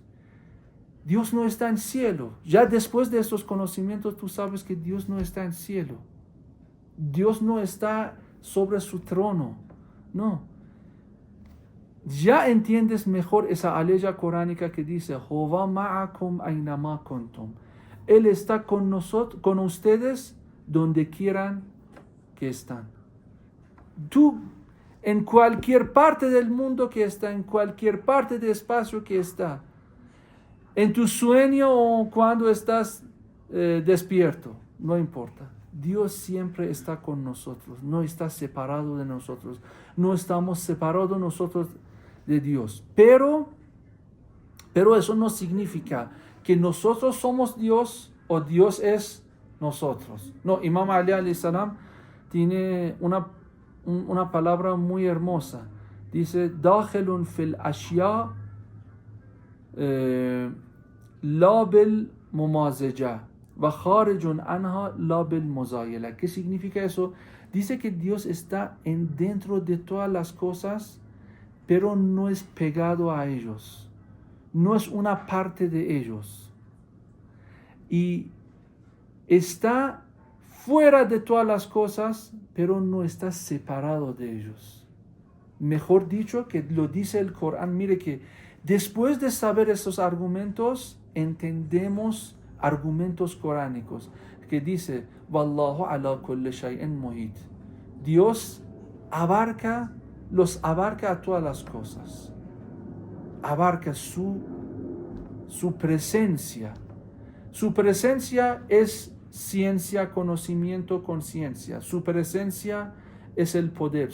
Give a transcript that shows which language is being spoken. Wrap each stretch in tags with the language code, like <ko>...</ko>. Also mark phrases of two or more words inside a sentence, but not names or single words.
<es>Dios no está en cielo. Ya después de estos conocimientos tú sabes que Dios no está en cielo. Dios no está sobre su trono. No. Ya entiendes mejor esa aleya coránica que dice, Jehová</es> <ar>معكم أينما كنتم.</ar> <es>Él está con nosotros, con ustedes, donde quieran que están. Tú, en cualquier parte del mundo que está, en cualquier parte del espacio que está, en tu sueño o cuando estás despierto, no importa. Dios siempre está con nosotros, no está separado de nosotros, no estamos separados nosotros de Dios. Pero eso no significa que nosotros somos Dios o Dios es nosotros. No, Imam Ali</es> <ar>عليه السلام</ar> <es>tiene una palabra muy hermosa. Dice,</es> <ar>داخل في الأشياء لا بالممازجة وخارج عنها لا بالمزايلة.</ar> <es>¿Qué significa eso? Dice que Dios está dentro de todas las cosas, pero no es pegado a ellos. No es una parte de ellos. Y está fuera de todas las cosas, pero no está separado de ellos. Mejor dicho, que lo dice el Corán. Mire que después de saber esos argumentos, entendemos argumentos coránicos. Que dice,</es> <ar>والله على كل شيء محيط.</ar> <es>Dios los abarca a todas las cosas. Abarca su presencia. Su presencia es ciencia, conocimiento, conciencia. Su presencia es el poder.</es>